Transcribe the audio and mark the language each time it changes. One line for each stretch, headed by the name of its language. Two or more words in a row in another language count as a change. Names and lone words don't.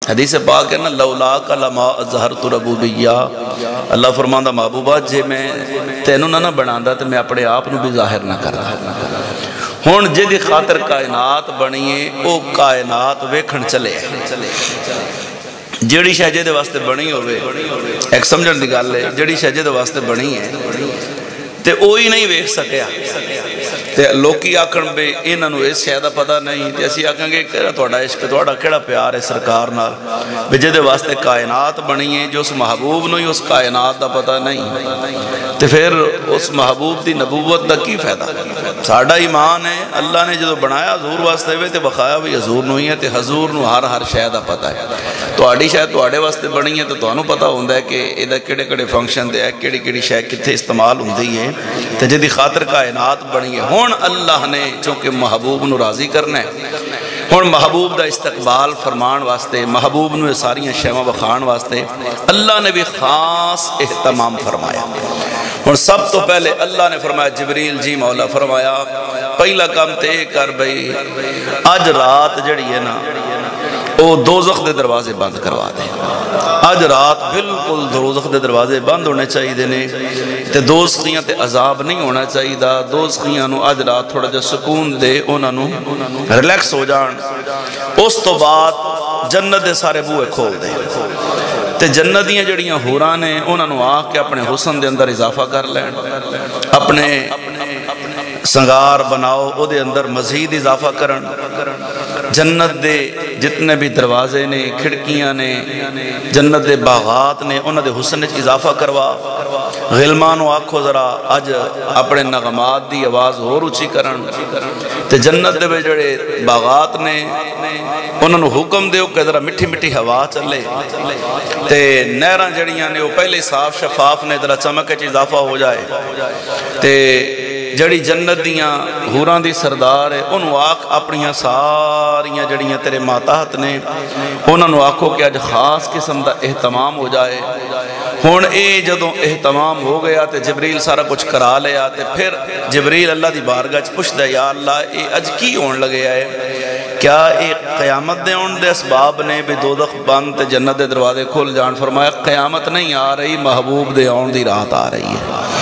Punjabi: حدیث پاک ہے نا
Arabic: لولاک لما اظہرت ربوبیہ،
Punjabi: اللہ فرماندا محبوبہ جے میں تینوں نہ بناندا تے میں اپنے آپ نو بھی ظاہر نہ کردا۔ ہن جدی خاطر کائنات بنی ہے او کائنات ویکھن چلے جیڑی شے دے واسطے بنی ہوئے، ایک سمجھن دی گل ہے، جیڑی شے دے واسطے بنی ہے تے اوہی نہیں ویکھ سکیا تے لوکی آکھن بے انہاں نوں اس شے دا پتہ نہیں تے اسی آکھاں گے کیڑا تہاڈا عشق تہاڈا کیڑا پیار ہے سرکار نال بے جے دے واسطے کائنات بنی ہے، جو اس محبوب نوں ہی اس کائنات دا پتہ نہیں تے پھر اس محبوب دی نبوت دا کی فائدہ؟ ساڈا ایمان ہے اللہ نے جدوں بنایا حضور واسطے وے تے بخایا بھی حضور نوں ہی ہے تے حضور نوں ہر شے دا پتہ ہے۔ تہاڈی شے تہاڈے واسطے بنی ہے تے تانوں پتہ ہوندا ہے کہ ایدا کیڑے فنکشن تے ہے، کیڑی شے کتھے استعمال ہوندی ہے تے جدی خاطر کائنات بنی ہے۔ ہن اللہ نے چونکہ محبوب نو راضی کرنا ہے، ہن محبوب دا استقبال فرمان واسطے، محبوب نو ساریاں شیواں بخان واسطے اللہ نے بھی خاص اہتمام فرمایا۔ ہن سب تو پہلے اللہ نے فرمایا جبریل جی مولا فرمایا پہلا کام تے کر بھئی اج رات جڑی ہے نا او دوزخ دے دروازے بند کروا دے، اج رات بالکل دوزخ دے دروازے بند ہونے چاہیے دینے تے دوزخیاں تے عذاب نہیں ہونا چاہیے دا، دوزخیاں نو اج رات تھوڑا جا سکون دے، انہاں نو ریلیکس ہو جان، اس تو بعد جنت دے سارے بوئے کھول دے تے جنتیاں جڑیاں حوراں نے انہاں نو آ کے اپنے حسن دے اندر اضافہ کر لین، اپنے سنگار بناؤ او دے اندر مزید اضافہ کرن، جنت دے جتنے بھی دروازے نے کھڑکیاں نے جنت دے باغات نے انہاں دے حسن وچ اضافہ کروا، غلمانو آکھو ذرا اج اپنے نغمات دی آواز ہور اونچی کرن تے جنت دے جڑے باغات نے انہاں نو حکم دیو کہ ذرا مٹھی مٹھی ہوا چلے تے نہراں جڑیاں نے وہ پہلے صاف شفاف نے ذرا چمک وچ اضافہ ہو جائے تے جڑی جنت دیاں حوراں دی سردار ہے انہوں آکھ اپنیاں ساریاں جڑیاں تیرے ماتحت نے انہوں نے آکھو کہ اج خاص قسم دا اہتمام ہو جائے۔ ہون اے جدوں اہتمام ہو گیا تے جبریل سارا کچھ کرا لیا تے پھر جبریل اللہ دی بارگاہ چ پوچھدا ہے یا اللہ اے اج کی ہون لگے ہے؟ کیا اے قیامت دے ہون دے اسباب نے بھی دوزخ بند تے جنت دے دروازے کھل جان؟ فرمایا قیامت نہیں آ رہی، محبوب دے ہون دی رات آ رہی ہے۔